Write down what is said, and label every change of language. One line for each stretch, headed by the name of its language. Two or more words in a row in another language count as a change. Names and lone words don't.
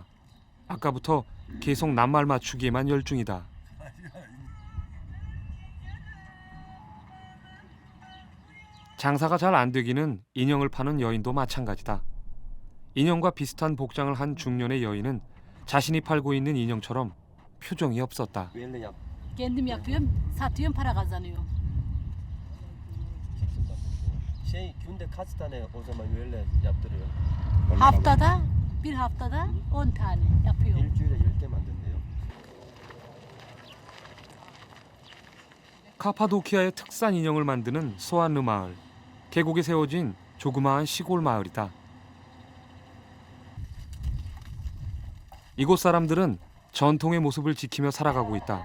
Korean: 아까부터 계속 낱말 맞추기에만 열중이다. 장사가 잘 안 되기는 인형을 파는 여인도 마찬가지다. 인형과 비슷한 복장을 한 중년의 여인은 자신이 팔고 있는 인형처럼 표정이 없었다.
Turkish: Kendim yapıyorum, satıyorum, para kazanıyorum. Günde kaç tane o zaman öyle yaptırıyor? Bir haftada 10 tane yapıyorum.
Korean: 일주일에 10개 만든대요. 카파도키아의 특산 인형을 만드는 소안르 마을. 계곡에 세워진 조그마한 시골 마을이다. 이곳 사람들은 전통의 모습을 지키며 살아가고 있다.